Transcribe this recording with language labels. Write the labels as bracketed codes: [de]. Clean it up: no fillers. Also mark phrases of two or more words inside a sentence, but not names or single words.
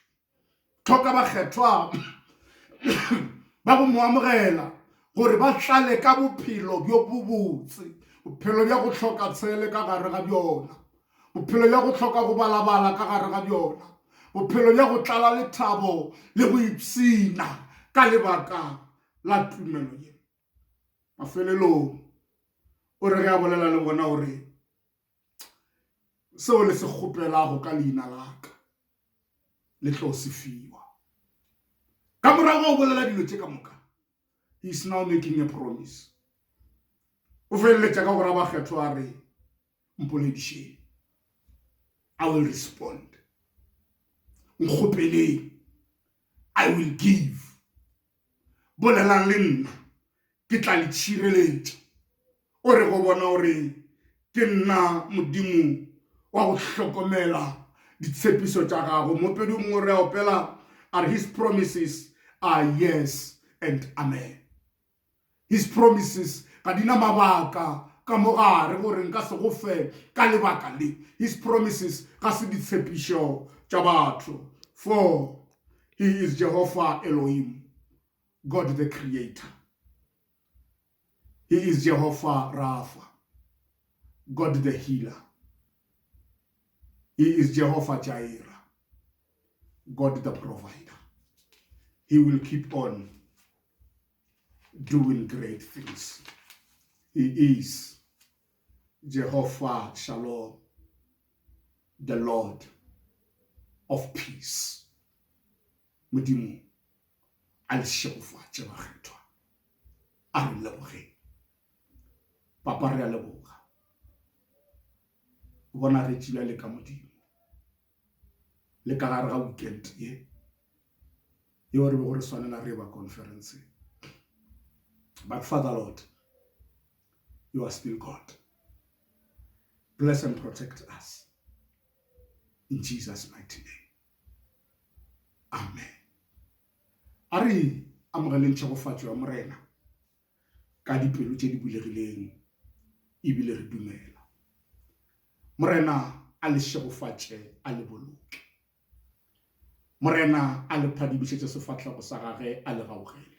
[nso] Tlhoka bakgethwa ba go mo amogela gore ba tlale ka bophelo bjo bobotse, bophelo bja go hloka tshele ka gare ga bjona, bophelo bja go hloka go balabala ka gare ga bjona, bophelo bja go tlala lethabo le go ipsina ka lebaka la tumelo ye. Mafelelong o re ge a bolela le bona gore seo le se kgopelago ka leina laka le tlo se fiwa. Ka morago o bolela dilo tse ka moka. [en] He is now making a promise. [nso] O feleletša ka gore ba kgethwa a re mpoledišeng. [en] I will respond. Nkgopeleng. I will give. [nso] Bolelang le nna ke tla le tšhireletša. O re go bona gore ke nna Modimo wa go hlokomela ditshepiso tša gago. Mopedi o mongwe re a opela are [en] his promises are yes and amen. His promises [nso] ga dina mabaka ka mogare gore nka se go fe ka lebaka le. [en] His promises [nso] ga se ditshepišo tša batho. [en] For he is Jehovah Elohim, God the Creator. He is Jehovah Rapha, God the Healer. He is Jehovah Jireh, God the Provider. He will keep on doing great things. He is Jehovah Shalom, the Lord of peace. [nso] Modimo a le šegofatše bakgethwa a re lebogeng. Papa re a leboga. Bona re tšila le ka Modimo le ka gare ga weekend ye re be gore swanela re ba conference. [en] But Father Lord, you are still God. Bless and protect us in Jesus' mighty name. Amen. [nso] Ari amogeleng tšhegofatšo ya morena ka dipelo tše di bulegileng ebile re dumela. Morena a le šegofatše a le boloke. Morena a le phadibišetše sefatlhego sa gage a le gaogele.